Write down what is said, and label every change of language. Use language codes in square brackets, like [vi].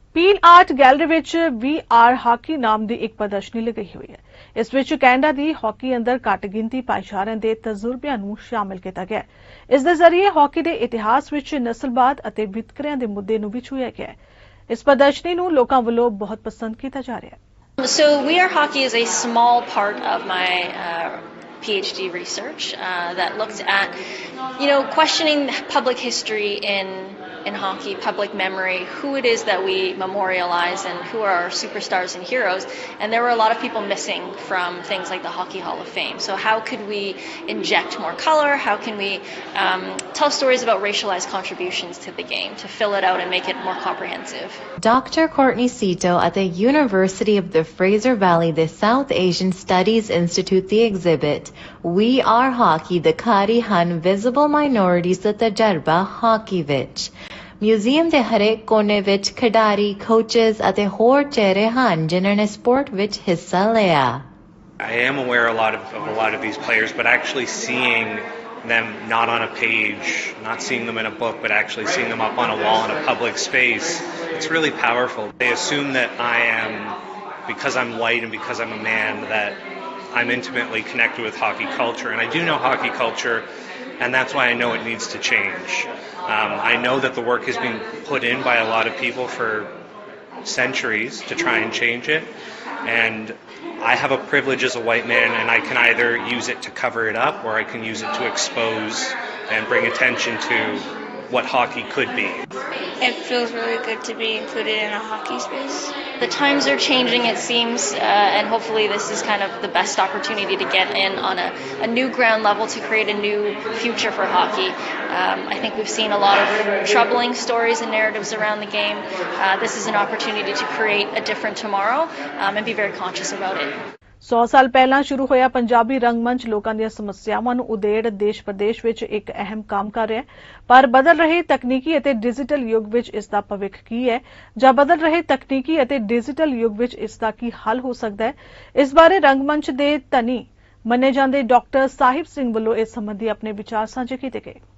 [pa] Peel art gallery ਵਿੱਚ ਵੀ R hockey ਨਾਮ ਦੀ ਇੱਕ ਪ੍ਰਦਰਸ਼ਨੀ ਲਗਾਈ ਹੋਈ ਹੈ। ਇਸ ਵਿੱਚ ਕੈਨੇਡਾ ਦੀ ਹਾਕੀ ਅੰਦਰ ਘੱਟ ਗਿਣਤੀ ਭਾਈਚਾਰਿਆਂ ਦੇ ਤਜਰਬਿਆਂ ਨੂੰ ਸ਼ਾਮਲ ਕੀਤਾ ਗਿਆ ਹੈ। ਇਸ ਦੇ ਜ਼ਰੀਏ ਹਾਕੀ ਦੇ ਇਤਿਹਾਸ ਵਿੱਚ ਨਸਲਵਾਦ ਅਤੇ ਵਿਤਕਰਿਆਂ ਦੇ ਮੁੱਦੇ ਨੂੰ ਵੀ ਛੂਹਿਆ ਗਿਆ ਹੈ। ਇਸ ਪ੍ਰਦਰਸ਼ਨੀ ਨੂੰ ਲੋਕਾਂ ਵੱਲੋਂ ਬਹੁਤ ਪਸੰਦ ਕੀਤਾ ਜਾ ਰਿਹਾ ਹੈ। [en] So We Are Hockey is a small part of my PhD research that looked at, questioning public history in hockey, public memory, who it is that we memorialize and who are our superstars and heroes. And there were a lot of people missing from things like the Hockey Hall of Fame. So how could we inject more color? How can we tell stories about racialized contributions to the game to fill it out and make it more comprehensive? Dr. Courtney Sito at the University of the Fraser Valley, the South Asian Studies Institute, the exhibit We Are Hockey, [pa] ਦਿਖਾਰੀ ਹਨ [en] visible minorities [pa] ਦਾ ਤਜਰਬਾ hockey ਵਿੱਚ। Museum ਦੇ ਹਰੇਕ ਕੋਨੇ ਵਿੱਚ ਖਿਡਾਰੀ, coaches ਅਤੇ ਹੋਰ ਚਿਹਰੇ ਹਨ ਜਿਨ੍ਹਾਂ ਨੇ ਸਪੋਰਟ ਵਿੱਚ ਹਿੱਸਾ ਲਿਆ। [en] I am aware a lot of these players, but actually seeing them not on a page, not seeing them in a book, but actually seeing them up on a wall in a public space, it's really powerful. They assume that I am, because I'm white and because I'm a man, that I'm intimately connected with hockey culture, and I do know hockey culture, and that's why I know it needs to change. I know that the work has been put in by a lot of people for centuries to try and change it, and I have a privilege as a white man, and I can either use it to cover it up or I can use it to expose and bring attention to what hockey could be. It feels really good to be included in a hockey space. The times are changing, it seems, and hopefully this is kind of the best opportunity to get in on a new ground level to create a new future for hockey. I think we've seen a lot of troubling stories and narratives around the game. This is an opportunity to create a different tomorrow and be very conscious about it. [pa] 100 ਸਾਲ ਪਹਿਲਾਂ ਸ਼ੁਰੂ ਹੋਇਆ ਪੰਜਾਬੀ ਰੰਗਮੰਚ ਲੋਕਾਂ ਦੀਆਂ ਸਮੱਸਿਆਵਾਂ ਨੂੰ ਉਧੇੜ ਦੇਸ਼ ਪ੍ਰਦੇਸ਼ ਵਿੱਚ ਇੱਕ ਅਹਿਮ ਕੰਮ ਕਰ ਰਿਹਾ ਹੈ, ਪਰ ਬਦਲ ਰਹੇ ਤਕਨੀਕੀ ਅਤੇ ਡਿਜੀਟਲ ਯੁੱਗ ਵਿੱਚ ਇਸ ਦਾ ਭਵਿੱਖ ਕੀ ਹੈ ਜਾਂ ਬਦਲ ਰਹੇ ਤਕਨੀਕੀ ਅਤੇ ਡਿਜੀਟਲ ਯੁੱਗ ਵਿੱਚ ਇਸ ਦਾ ਕੀ ਹੱਲ ਹੋ ਸਕਦਾ ਹੈ। ਇਸ ਬਾਰੇ ਰੰਗਮੰਚ ਦੇ ਧਨੀ ਮੰਨੇ ਜਾਂਦੇ ਡਾਕਟਰ ਸਾਹਿਬ ਸਿੰਘ ਵੱਲੋਂ ਇਸ ਸੰਬੰਧੀ ਆਪਣੇ ਵਿਚਾਰ ਸਾਂਝੇ ਕੀਤੇ ਗਏ।